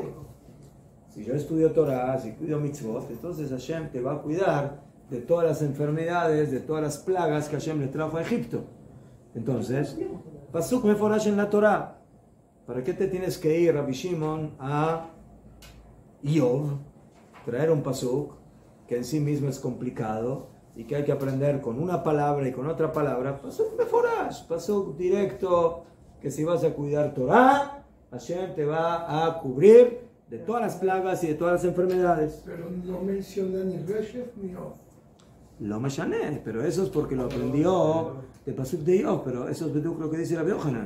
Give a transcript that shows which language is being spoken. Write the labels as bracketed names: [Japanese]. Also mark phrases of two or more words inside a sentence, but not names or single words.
[Spanish] Si yo estudio Torah, si estudio mitzvot, entonces Hashem te va a cuidar de todas las enfermedades, de todas las plagas que Hashem le trajo a Egipto. Entonces, [Hebrew] פסוק מפורש [Spanish] en la Torah. ¿Para qué te tienes que ir, Rabbi Shimon, a Yov? Traer un pasuk que en sí mismo es complicado y que hay que aprender con una palabra y con otra palabra. [Hebrew] פסוק מפורש, [Spanish] pasuk directo, que si vas a cuidar Torah, Hashem te va a cubrir de todas las plagas y de todas las enfermedades. Pero no menciona ni Reshef ni Of. [Hebrew] לא משנה, [Spanish] pero eso es porque lo aprendió de pasuk de Yov, pero eso es lo que dice Rabbi Yohanan.